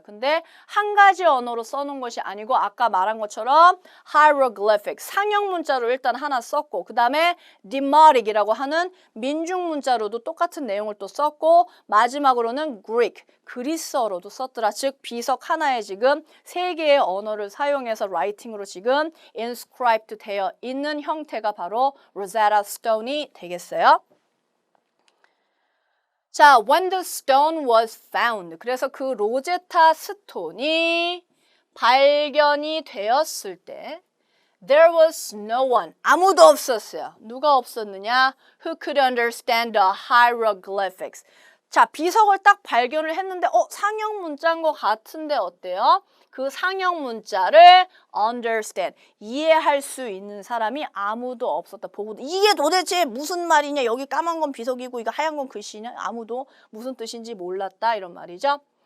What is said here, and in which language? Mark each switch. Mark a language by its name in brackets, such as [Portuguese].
[Korean] 근데 한 가지 언어로 써놓은 것이 아니고 아까 말한 것처럼 hieroglyphic 상형 문자로 일단 하나 썼고 그 다음에 demotic이라고 하는 민중 문자로도 똑같은 내용을 또 썼고 마지막으로는 Greek 그리스어로도 썼더라. 즉 비석 하나에 지금 세 개의 언어를 사용해서 라이팅으로 지금 inscribed 되어 있는 형태가 바로 로제타 스톤이 되겠어요. [English] 자, when the stone was found. [Korean] 그래서 그 로제타 스톤이 발견이 되었을 때 [English] there was no one. [Korean] 아무도 없었어요. 누가 없었느냐? [English] Who could understand the hieroglyphics. [Korean] 자, 비석을 딱 발견을 했는데 상형 문자인 것 같은데 어때요? 그 상형 문자를 understand, 이해할 수 있는 사람이 아무도 없었다. 보고 이게 도대체 무슨 말이냐? 여기 까만 건 비석이고 이거 하얀 건 글씨냐? 아무도 무슨 뜻인지 몰랐다 이런 말이죠.